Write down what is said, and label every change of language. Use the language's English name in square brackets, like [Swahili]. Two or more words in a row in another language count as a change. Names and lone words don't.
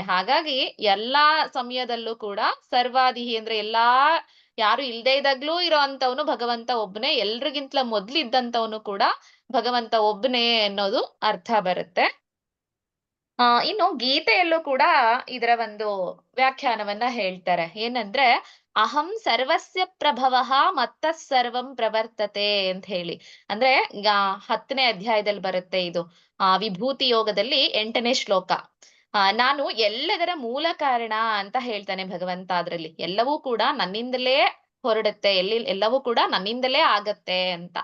[Kannada] ಹಾಗಾಗಿ ಎಲ್ಲಾ ಸಮಯದಲ್ಲೂ ಕೂಡ ಸರ್ವಾದಿಹಿ ಅಂದ್ರೆ ಯಾರು ಇಲ್ದೇ ಇದ್ದಾಗ್ಲೂ ಇರೋ ಅಂತವನು ಭಗವಂತ ಒಬ್ನೇ, ಎಲ್ರಿಗಿಂತಲ ಮೊದ್ಲಿದ್ದಂತವನು ಕೂಡ ಭಗವಂತ ಒಬ್ನೇ ಅನ್ನೋದು ಅರ್ಥ ಬರುತ್ತೆ. ಇನ್ನು ಗೀತೆಯಲ್ಲೂ ಕೂಡ ಇದರ ಒಂದು ವ್ಯಾಖ್ಯಾನವನ್ನ ಹೇಳ್ತಾರೆ. ಏನಂದ್ರೆ [Sanskrit] ಅಹಂ ಸರ್ವಸ್ಯ ಪ್ರಭವಃ ಮತ್ತಃ ಸರ್ವಂ ಪ್ರವರ್ತತೆ [Kannada] ಅಂತ ಹೇಳಿ. ಅಂದ್ರೆ 10ನೇ ಅಧ್ಯಾಯದಲ್ಲಿ ಬರುತ್ತೆ ಇದು. ವಿಭೂತಿ ಯೋಗದಲ್ಲಿ 8ನೇ ಶ್ಲೋಕ. ನಾನು ಎಲ್ಲದರ ಮೂಲ ಕಾರಣ ಅಂತ ಹೇಳ್ತಾನೆ ಭಗವಂತ. ಅದ್ರಲ್ಲಿ ಎಲ್ಲವೂ ಕೂಡ ನನ್ನಿಂದಲೇ ಹೊರಡುತ್ತೆ, ಎಲ್ಲವೂ ಕೂಡ ನನ್ನಿಂದಲೇ ಆಗತ್ತೆ ಅಂತ.